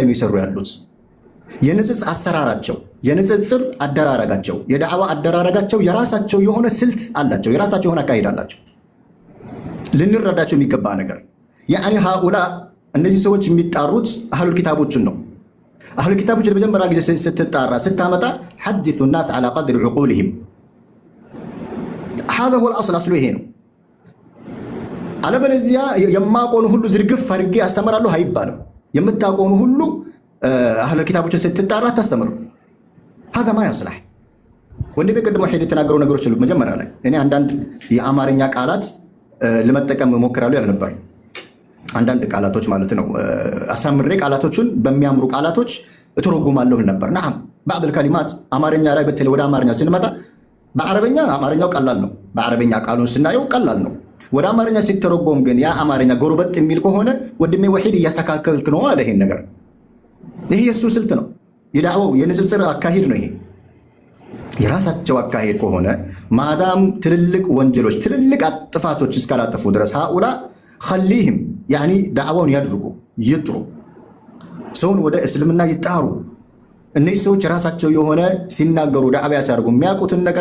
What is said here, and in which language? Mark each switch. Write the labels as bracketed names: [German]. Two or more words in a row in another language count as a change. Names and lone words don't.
[Amharic] ነው ይሰሩ ያሉት። የንጽጽር አሰራራቸው፣ የንጽጽር አደራረጋቸው፣ የዳዕዋ አደራረጋቸው የራሳቸው የሆነ ስልት አላቸው፣ የራሳቸው የሆነ አካሄድ አላቸው። ልንረዳቸው የሚገባ ነገር [Arabic] يعني هؤلاء [Amharic] እነዚህ ሰዎች የሚጣሩት አህሉል ኪታቦችን ነው። አህሉል ኪታቦች ለመጀመሪያ ጊዜ ስትጣራ ስታመጣ [Arabic] حدثوا الناس على قدر عقولهم هذا هو الأصل። [Amharic] አስሉ ይሄ ነው። አለበለዚያ የማቆኑ ሁሉ ዝርግፍ አድርጌ አስተምራለሁ አይባልም። የምታቆኑ ሁሉ አህሉል ኪታቦችን ስትጣራ ታስተምሩ። [Arabic] هذا ما يصلح። [Amharic] ወንድሜ ቅድም ወሒድ የተናገረው ነገሮች አሉ። መጀመሪያ ላይ እኔ አንዳንድ የአማርኛ ቃላት ለመጠቀም ሞክራለሁ ያለ ነበር። አንዳንድ ቃላቶች ማለት ነው አሳምሬ ቃላቶቹን በሚያምሩ ቃላቶች እተረጉማለሁ ነበር። [Arabic] نعم بعض الكلمات [Amharic] አማርኛ ላይ በተለይ ወደ አማርኛ ስንመጣ በአረበኛ አማርኛው ቀላል ነው። በአረበኛ ቃሉን ስናየው ቀላል ነው። ወደ አማርኛ ሲተረጎም ግን ያ አማርኛ ጎርበጥ የሚል ከሆነ ወንድሜ ወሒድ እያስተካከልክ ነው አለ። ይሄን ነገር ይሄ የሱ ስልት ነው፣ የዳዕዋው የንጽጽር አካሄድ ነው። ይሄ የራሳቸው አካሄድ ከሆነ ማዳም ትልልቅ ወንጀሎች ትልልቅ ጥፋቶች እስካላጠፉ ድረስ [Arabic] هؤلاء خليهم يعني [Amharic] ዳዕዋውን ያድርጉ፣ ይጥሩ፣ ሰውን ወደ እስልምና ይጣሩ። እነዚህ ሰዎች ራሳቸው የሆነ ሲናገሩ ዳዕዋ ሲያደርጉ የሚያውቁትን ነገር